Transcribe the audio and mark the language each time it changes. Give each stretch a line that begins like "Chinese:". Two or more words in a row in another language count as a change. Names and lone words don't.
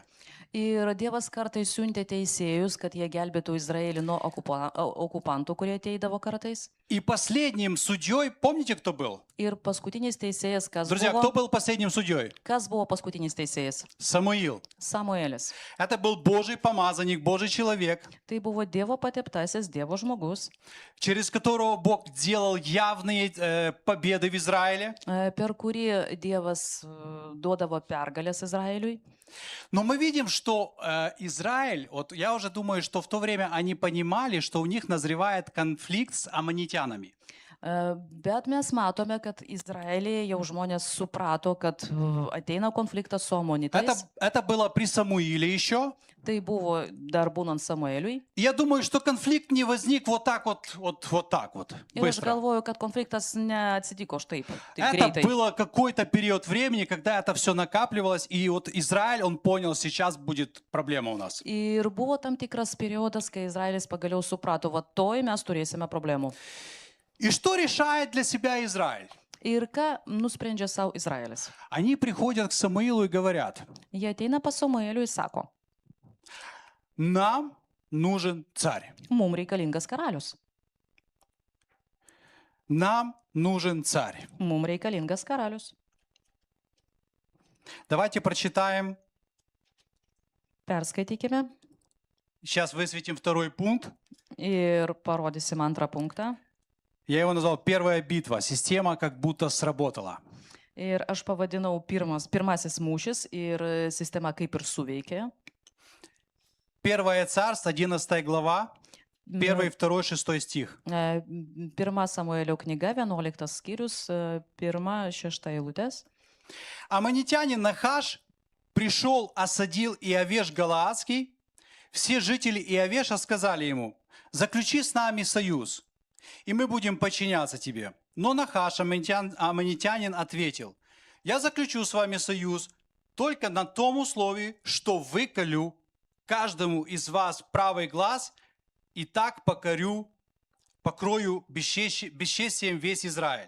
Lithuanian: Ir Dievas kartais siuntė teisėjus, kad jie gelbėtų Izraelį nuo okupantų, kurie ateidavo kartais.
Russian: И последним судьей, помните, кто был?
Lithuanian: Ir paskutinis teisėjas, kas
Russian: Друзья, кто
Lithuanian: buvo?
Russian: был последним судьей?
Lithuanian: Kas buvo paskutinis teisėjas?
Russian: Самуил.
Lithuanian: Samuelis.
Russian: Это был Божий помазанник, Божий человек,
Lithuanian: Tai buvo Dievo pateptasis, Dievo žmogus,
Russian: через которого Бог делал явные победы в Израиле.
Lithuanian: per kurį Dievas duodavo pergalės Izraeliui.
Russian: Но мы видим, что Израиль, вот я уже думаю, что в то время они понимали, что у них назревает конфликт с аммонитянами.
Lithuanian: Bet mes matome, kad Izraelyje jau žmonės suprato, kad ateina konfliktas su amonitais.
Russian: Это было при Самуиле еще.
Lithuanian: Tai buvo dar būnant Samueliui.
Russian: И я думаю, что конфликт не возник вот так вот
Lithuanian: Ir aš
Russian: быстро.
Lithuanian: galvoju, kad konfliktas neatsitiko štaip, taip
Russian: Это
Lithuanian: greitai.
Russian: было какой-то период времени, когда это все накапливалось, и вот Израиль, он понял, сейчас будет проблема у нас.
Lithuanian: Ir buvo tam tikras periodas, kai Izraelis pagaliau suprato, va toj mes turėsime problemų.
Russian: И что решает для себя Израиль?
Lithuanian: Ir ką nusprendžia savo Izraelis?
Russian: Они приходят к Самуилу и говорят,
Lithuanian: Jie ateina pas Samueliui ir sako,
Russian: нам нужен царь.
Lithuanian: mums reikalingas karalius.
Russian: Нам нужен царь.
Lithuanian: Mums reikalingas karalius.
Russian: Давайте прочитаем.
Lithuanian: Perskaitykime
Russian: Сейчас высветим второй пункт.
Lithuanian: ir parodysim antrą punktą.
Russian: Я его назвал «Первая битва». Система как будто сработала.
Lithuanian: Ir aš pavadinau pirmasis mūšis ir sistema kaip ir suveikė.
Russian: Первое царство, 11 глава, 1, 2, 6 стих.
Lithuanian: Pirma Samuelio knyga, 11 skyrius, 1-6 eilutės.
Russian: Аммонитянин Нахаш пришел, осадил Иовеш Галаадский. Все жители Иовеша сказали ему, заключи с нами союз, и мы будем подчиняться тебе. Но Нахаш, аммонитянин, ответил, я заключу с вами союз только на том условии, что выколю каждому из вас правый глаз и так покрою бесчестием весь Израиль.